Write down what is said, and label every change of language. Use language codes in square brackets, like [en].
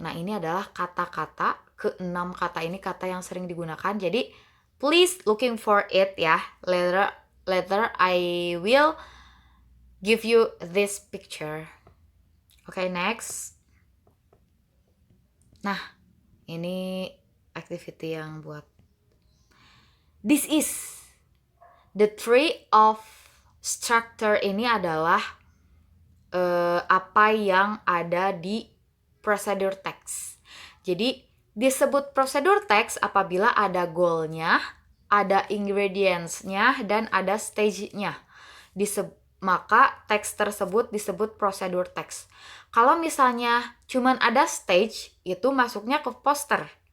[id] Nah, ini adalah kata-kata, ke-6 kata ini kata yang sering digunakan. [en] Jadi, please looking for it ya. Later I will give you this picture. Oke, next. [id] Nah, ini activity yang buat. [en] This is the tree of structure. [id] Ini adalah apa yang ada di procedure text. Jadi disebut procedure text apabila ada goal-nya, ada ingredients-nya, dan ada stage-nya. Maka teks tersebut disebut procedure text. Kalau misalnya cuman ada stage, itu masuknya ke poster.